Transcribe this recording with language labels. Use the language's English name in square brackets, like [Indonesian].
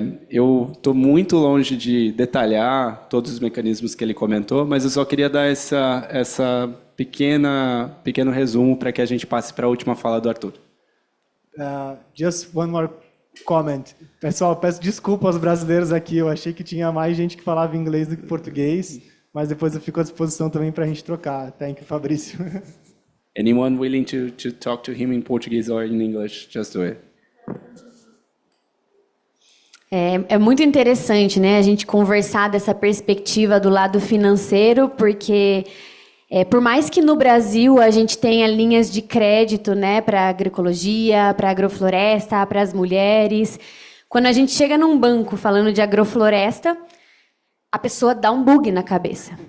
[Portuguese] Eu estou muito longe de detalhar todos os mecanismos que ele comentou, mas eu só queria dar essa pequeno resumo para que a gente passe para a última fala do Arthur. [English] Just one more comment. [Portuguese] Pessoal, peço desculpa aos brasileiros aqui, eu achei que tinha mais gente que falava inglês do que português. Mas depois eu fico à disposição também para a gente trocar. [English] Thank you, Fabrício. Anyone willing to talk to him in Portuguese or in English? Just do it. [Portuguese] É muito interessante, né, a gente conversar dessa perspectiva do lado financeiro, porque por mais que no Brasil a gente tenha linhas de crédito, né, para agroecologia, para agrofloresta, para as mulheres, quando a gente chega num banco falando de agrofloresta, a pessoa dá um bug na cabeça.